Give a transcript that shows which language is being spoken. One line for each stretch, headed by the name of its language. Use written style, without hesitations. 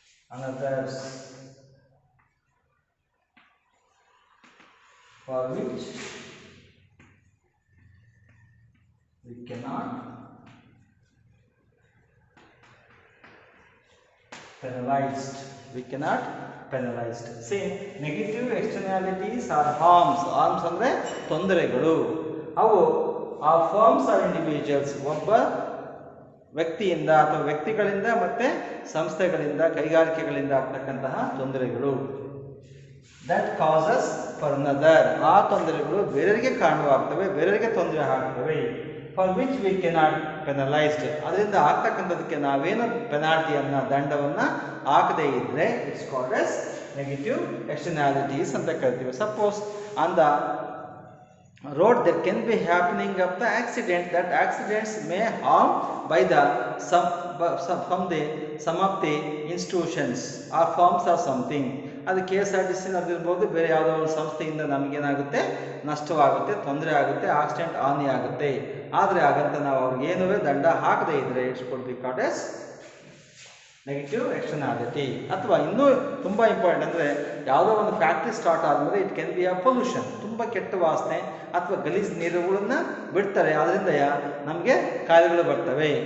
English: others, for which we cannot penalized. We cannot penalized. Same negative externalities are harms.
Kannada: Harms ಅಂದ್ರೆ ತೊಂದರೆಗಳು. ಅವು ಆ
English: firms are individuals,
Kannada: ಒಬ್ಬ ವ್ಯಕ್ತಿಯಿಂದ ಅಥವಾ ವ್ಯಕ್ತಿಗಳಿಂದ ಮತ್ತೆ ಸಂಸ್ಥೆಗಳಿಂದ ಕೈಗಾರಿಕೆಗಳಿಂದ ಆಗ್ತಕ್ಕಂತಹ ತೊಂದರೆಗಳು.
English: that causes for another,
Kannada: ಆ ತೊಂದರೆಗಳು ಬೇರೆಯವರಿಗೆ ಕಾರಣವಾಗ್ತವೆ, ಬೇರೆಯವರಿಗೆ ತೊಂದರೆ ಆಗ್ತವೆ.
English: for which we cannot penalised,
Kannada: ಅದರಿಂದ ಆಗ್ತಕ್ಕಂಥದಕ್ಕೆ ನಾವೇನು ಪೆನಾಲ್ಟಿಯನ್ನು ದಂಡವನ್ನು ಹಾಕದೇ ಇದ್ದರೆ
English: it's called as negative externalities
Kannada: ಅಂತ ಕರಿತೀವಿ.
English: Suppose on the road there can be happening of the accident, that accidents may harm by the some of the institutions or firms or something.
Kannada: ಅದು KSRTC ನಡೆದಿರ್ಬೋದು, ಬೇರೆ ಯಾವುದೋ ಒಂದು ಸಂಸ್ಥೆಯಿಂದ ನಮಗೇನಾಗುತ್ತೆ, ನಷ್ಟವಾಗುತ್ತೆ, ತೊಂದರೆ ಆಗುತ್ತೆ, accident ಹಾನಿ ಆಗುತ್ತೆ. ಆದರೆ ಹಾಗಂತ ನಾವು ಅವ್ರಿಗೇನೂ ದಂಡ ಹಾಕದೇ ಇದ್ದರೆ
English: It's could be called as negative externality.
Kannada: ಅಥವಾ ಇನ್ನೂ ತುಂಬ ಇಂಪಾರ್ಟೆಂಟ್ ಅಂದರೆ ಯಾವುದೋ ಒಂದು ಫ್ಯಾಕ್ಟ್ರಿ ಸ್ಟಾರ್ಟ್ ಆದಮೇಲೆ
English: it can be a pollution,
Kannada: ತುಂಬ ಕೆಟ್ಟ ವಾಸನೆ ಅಥವಾ ಗಲೀಜು ನೀರುಗಳನ್ನು ಬಿಡ್ತಾರೆ, ಅದರಿಂದ ನಮಗೆ ಕಾಯಿಲೆಗಳು ಬರ್ತವೆ.